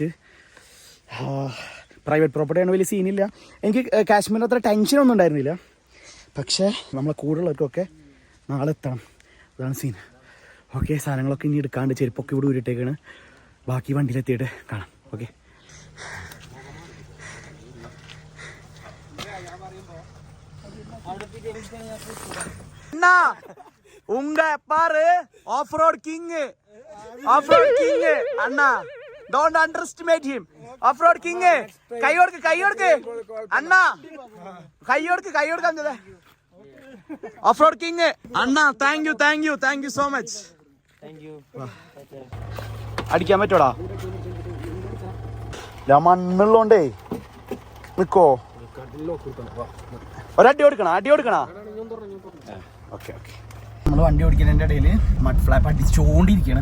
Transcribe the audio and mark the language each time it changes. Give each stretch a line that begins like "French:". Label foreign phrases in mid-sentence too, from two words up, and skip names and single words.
English: private property,
Malayalam: വലിയ സീനില്ല. എനിക്ക് കാശ്മീരിൽ അത്ര ടെൻഷനൊന്നും ഉണ്ടായിരുന്നില്ല. പക്ഷേ നമ്മളെ കൂടുതലുള്ളവർക്കൊക്കെ നാളെ എത്തണം, അതാണ് സീൻ. ഓക്കെ, സാധനങ്ങളൊക്കെ ഇനി എടുക്കാണ്ട് ചെരുപ്പൊക്കെ ഇവിടെ ഊരിട്ടേക്കാണ്. ബാക്കി വണ്ടിയിലെത്തിയിട്ട് കാണാം. ഓക്കെ,
Tamil: உங்க பாரு
English: off road king
Tamil: அண்ணா,
English: don't underestimate him. off road king,
Tamil: கையோடுக்கு அண்ணா, கையோடுக்கு அந்த
English: off road king
Tamil: அண்ணா.
English: thank you so much.
Malayalam: അടിക്കാൻ പറ്റോടാ? മണ്ണുള്ളോണ്ടേ നിക്കോ. ഒരടി കൊടുക്കണ ഓക്കെ. നമ്മൾ വണ്ടി ഓടിക്കുന്നതിൻ്റെ ഇടയിൽ
English: mud flap
Malayalam: അടിച്ചുകൊണ്ടിരിക്കുകയാണ്.